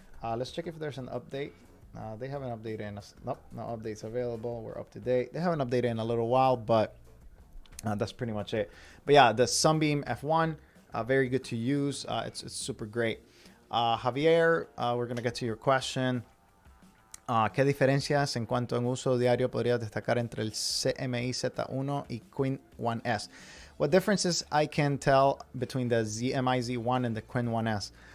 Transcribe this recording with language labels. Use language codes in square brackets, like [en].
[en] Let's check if there's an update. They haven't updated in nope, no updates available. We're up to date. They haven't updated in a little while, but that's pretty much it. But yeah, the Sunbeam F1, very good to use. It's super great. Javier, we're going to get to your question. [es] ¿Qué diferencias en cuanto a uso diario podrías destacar entre el CMI Z1 y Queen 1S? [en] What differences I can tell between the ZMI Z1 and the Queen 1S?